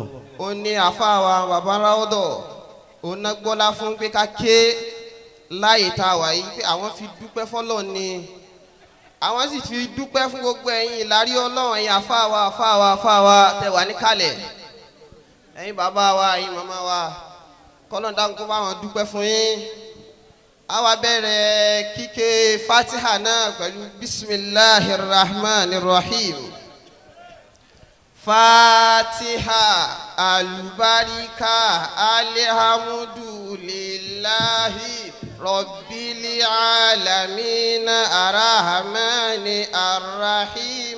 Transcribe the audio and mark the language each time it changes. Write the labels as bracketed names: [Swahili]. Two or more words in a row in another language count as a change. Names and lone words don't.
[Yoruba] ó ní àfáàwà bàbá ráódọ̀ òun náà gbọ́lá fún pé ká ké láyè tá a wà yìí pé àwọn fi dúpẹ́ fọ́lọ́ ni àwọn sì fi dúpẹ́ fún gbogbo ẹ̀yin ìlárí ọlọ́run ẹ̀yin àfáàwà tẹ̀ wá níkàlẹ̀ ẹ̀yin bàbá wa ẹ̀yin màmá wa kọ́lọ́n dáhùn kó bá wọn dúpẹ́ fún yín. a wá bẹ̀rẹ̀ kíké Fatiha náà pẹ̀lú [Arabic] بسم الله الرحمن الرحيم. الفاتحة المباركة الحمد لله رب العالمين الرحمن الرحيم